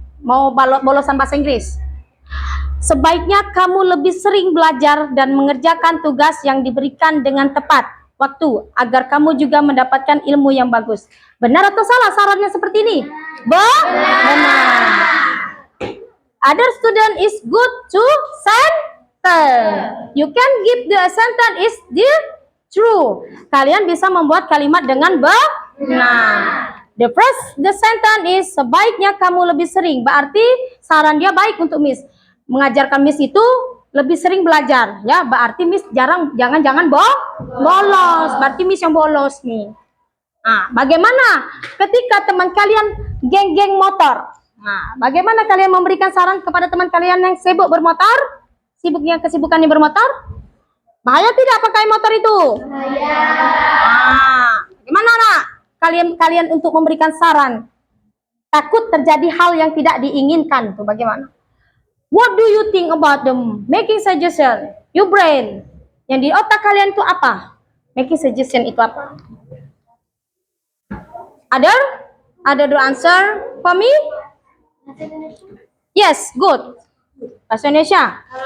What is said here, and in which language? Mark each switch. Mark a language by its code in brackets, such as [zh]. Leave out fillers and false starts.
[id] Mau bolosan bahasa Inggris. Sebaiknya kamu lebih sering belajar dan mengerjakan tugas yang diberikan dengan tepat waktu agar kamu juga mendapatkan ilmu yang bagus. Benar atau salah sarannya seperti ini? Benar. [en] Other student is good to sentence. You can give the sentence is the true. [id] Kalian bisa membuat kalimat dengan benar. [en] The sentence is [id] sebaiknya kamu lebih sering. Berarti saran dia baik untuk Miss. Mengajarkan Miss itu lebih sering belajar, ya. Berarti Miss jangan bolos. Berarti Miss yang bolos nih. Nah, bagaimana ketika teman kalian geng-geng motor? Nah, bagaimana kalian memberikan saran kepada teman kalian yang sibuk bermotor? Kesibukannya bermotor? Bahaya tidak pakai motor itu? Bahaya. Nah, gimana, nak? Kalian untuk memberikan saran. Takut terjadi hal yang tidak diinginkan, tuh bagaimana? [en] What do you think about them? [id] Making suggestion. [en] Your brain. [id] Yang di otak kalian itu apa? Making suggestion itu apa? [en] Ada the answer for me? Yes, good. [id] Bahasa Indonesia.